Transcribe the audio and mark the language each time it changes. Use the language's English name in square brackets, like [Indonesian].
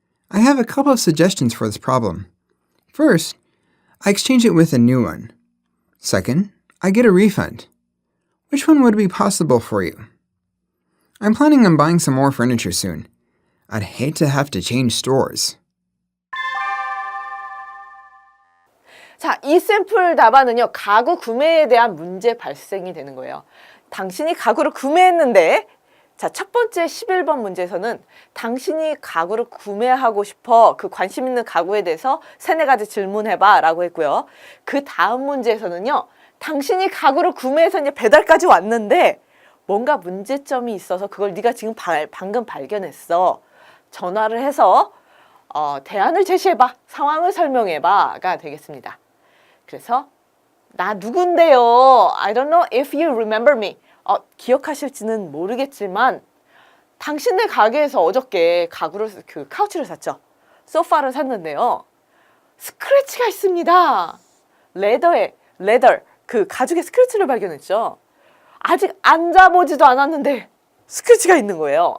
[English] I have a couple of suggestions for this problem. First, I exchange it with a new one. Second, I get a refund. Which one would be possible for you? I'm planning on buying some more furniture soon. I'd hate to have to change stores. [Korean] 자, 이 샘플 답안은요, 가구 구매에 대한 문제 발생이 되는 거예요. 당신이 가구를 구매했는데, 자, 첫 번째 11번 문제에서는 당신이 가구를 구매하고 싶어, 그 관심 있는 가구에 대해서 3-4가지 질문해봐 라고 했고요. 그 다음 문제에서는요, 당신이 가구를 구매해서 이제 배달까지 왔는데 뭔가 문제점이 있어서 그걸 네가 지금 방금 발견했어. 전화를 해서 대안을 제시해봐. 상황을 설명해봐가 되겠습니다. 그래서 나 누군데요? [English] I don't know if you remember me. [Korean] 기억하실지는 모르겠지만 당신네 가게에서 어저께 카우치를 샀죠. 소파를 샀는데요. 스크래치가 있습니다. 레더, 그 가죽에 스크래치를 발견했죠. 아직 앉아보지도 않았는데 스크래치가 있는 거예요.